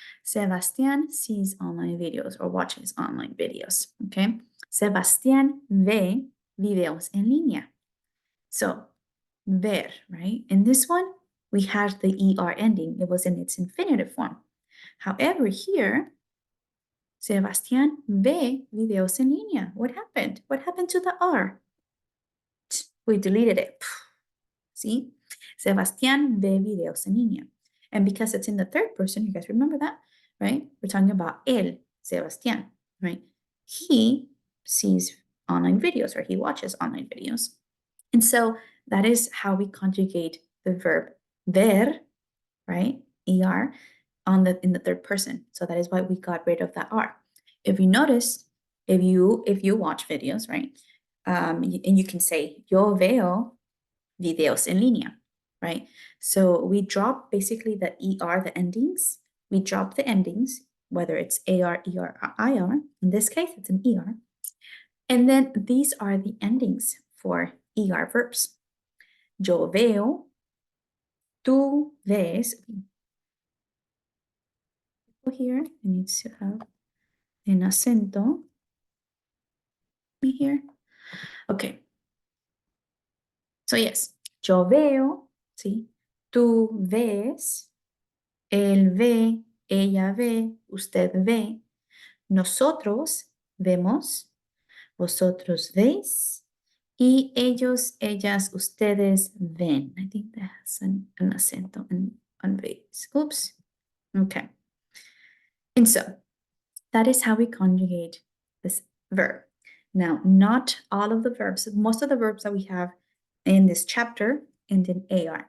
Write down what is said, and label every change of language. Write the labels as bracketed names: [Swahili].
[English] Sebastián sees online videos or watches online videos, okay? [Spanish] Sebastián ve videos en línea. [English] So, ver, right? In this one, we had the ER ending. It was in its infinitive form. However, here, [Spanish] Sebastián ve videos en línea. [English] What happened? What happened to the R? We deleted it. See? [Spanish] Sebastián ve videos en línea. [English] And because it's in the third person, you guys remember that, right? We're talking about él, Sebastián, right? He sees online videos or he watches online videos. And so that is how we conjugate the verb ver, right? ER in the third person. So that is why we got rid of that R. If you notice, if you watch videos, right? And you can say, [Spanish] yo veo videos en línea, [English] right? So we drop basically the ER, the endings. We drop the endings, whether it's AR, ER, or IR. In this case, it's an ER. And then these are the endings for ER verbs. [Spanish] Yo veo, tú ves. [English] Here, I need to have an acento here. Okay. So yes, [Spanish] yo veo, ¿sí? Tú ves, él ve, ella ve, usted ve, nosotros vemos, vosotros veis, y ellos, ellas, ustedes ven. [English] I think that has an acento on veis. Oops. Okay. And so that is how we conjugate this verb. Now, not all of the verbs, most of the verbs that we have in this chapter end in AR.